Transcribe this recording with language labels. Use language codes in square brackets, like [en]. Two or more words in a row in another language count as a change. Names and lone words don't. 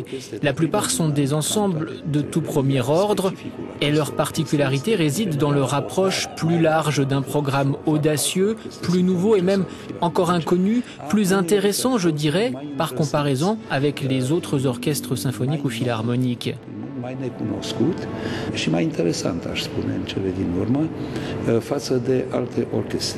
[fr] La plupart sont des ensembles de tout premier ordre et leur particularité réside dans leur approche plus large d'un programme audacieux, plus nouveau et même encore inconnu, plus intéressant, je dirais, par comparaison avec les autres orchestres symphoniques ou philharmoniques. [ro] Mai necunoscut și mai interesant, aș spune, în cele din urmă, față de alte orchestre.